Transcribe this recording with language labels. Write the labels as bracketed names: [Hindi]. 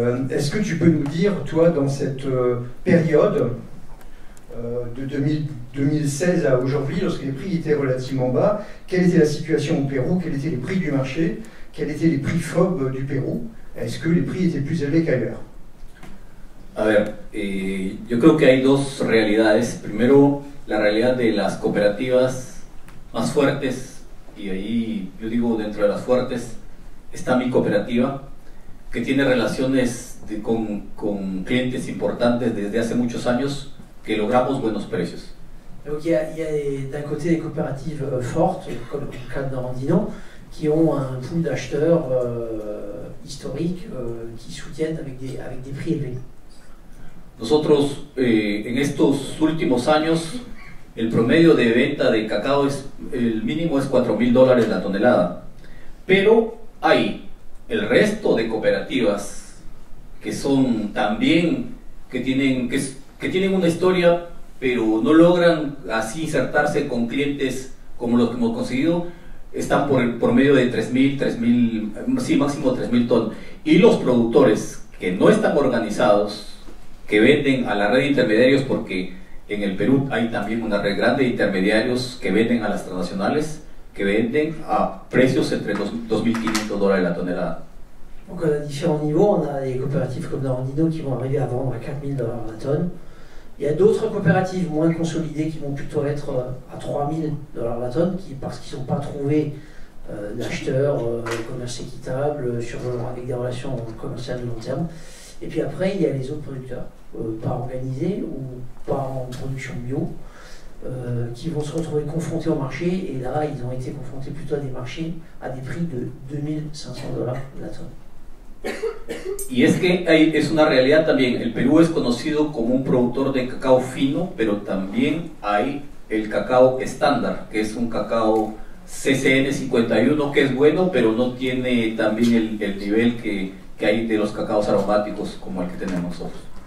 [French] Est-ce que tu peux nous dire, toi, dans cette période de 2016 à aujourd'hui, lorsque les prix étaient relativement bas, quelle était la situation au Pérou, quels étaient les prix du marché, quels étaient les prix FOB du Pérou, est-ce que les prix étaient plus élevés qu'ailleurs? [Spanish] A ver, yo creo que hay dos realidades. Primero, la realidad de las cooperativas más fuertes, y ahí yo digo dentro de las fuertes está mi cooperativa, que tiene relaciones con clientes importantes desde hace muchos años, que logramos buenos precios. [French] Donc il y a d'un côté des coopératives fortes, comme le cas de Andino, qui ont un pool d'acheteurs historiques qui soutiennent avec des prix élevés. [Spanish] Nosotros en estos últimos años el promedio de venta de cacao el mínimo es $4,000 la tonelada, pero hay el resto de cooperativas que son también que tienen una historia, pero no logran así insertarse con clientes como los que hemos conseguido, están por medio de 3.000, sí, máximo 3.000 tonnes. Y los productores que no están organizados, que venden a la red de intermediarios, porque en el Perú hay también una red grande de intermediarios que venden a las transnacionales, que venden a precios entre $2.500 la tonelada. [French] Donc à différents niveaux, on a des coopératives comme Andino qui vont arriver à vendre à $4,000 la tonne. Il y a d'autres coopératives moins consolidées qui vont plutôt être à $3,000 la tonne, parce qu'ils n'ont pas trouvé d'acheteurs, commerce équitable, avec des relations commerciales de long terme. Et puis après, il y a les autres producteurs, pas organisés ou pas en production bio, qui vont se retrouver confrontés au marché, et là ils ont été confrontés plutôt à des marchés à des prix de 2500 $ la tonne. [Spanish] Y es que es una realidad también, el Perú es conocido como un productor de cacao fino, pero también hay el cacao estándar, que es un cacao CCN 51, que es bueno, pero no tiene también el nivel que hay de los cacaos aromáticos como el que tenemos nosotros.